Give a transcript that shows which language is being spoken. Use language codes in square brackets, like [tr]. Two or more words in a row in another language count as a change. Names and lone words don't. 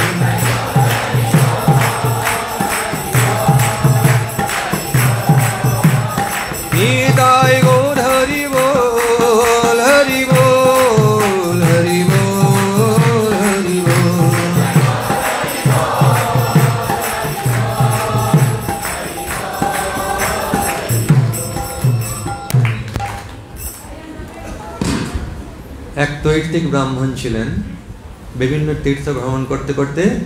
[bn] নিতাই গৌর হরি বোল হরি বোল হরি বোল হরি বোল এক দৈত্যিক ব্রাহ্মণ ছিলেন বিভিন্ন তীর্থ ভ্রমণ করতে করতে